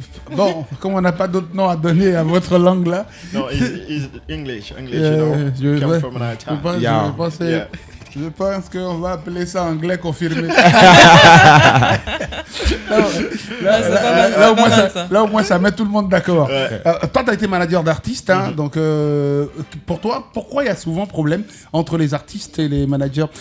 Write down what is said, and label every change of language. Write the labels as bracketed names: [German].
[French] bon, comme on n'a pas d'autre nom à donner à votre langue là. Non, [English] it's English, you know. Come from an Italian. [French] Je pense qu'on va appeler ça anglais confirmé. Là, au moins, ça met tout le monde d'accord. Toi, tu as été manager d'artistes. Donc, pour toi, pourquoi il y a souvent problème entre les artistes et les managers?